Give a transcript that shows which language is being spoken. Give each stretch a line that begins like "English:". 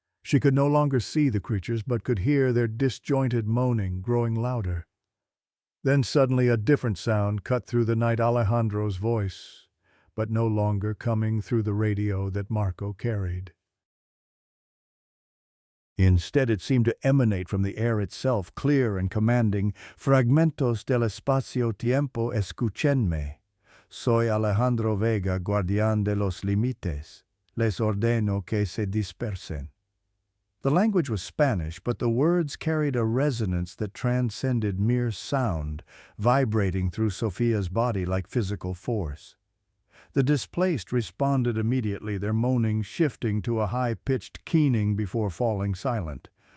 English: She could no longer see the creatures, but could hear their disjointed moaning growing louder. Then suddenly a different sound cut through the night, Alejandro's voice, but no longer coming through the radio that Marco carried. Instead, it seemed to emanate from the air itself, clear and commanding.
Spanish: "Fragmentos del espacio-tiempo, escúchenme. Soy Alejandro Vega, guardián de los límites. Les ordeno que se dispersen."
English: The language was Spanish, but the words carried a resonance that transcended mere sound, vibrating through Sophia's body like physical force. The displaced responded immediately, their moaning shifting to a high-pitched keening before falling silent.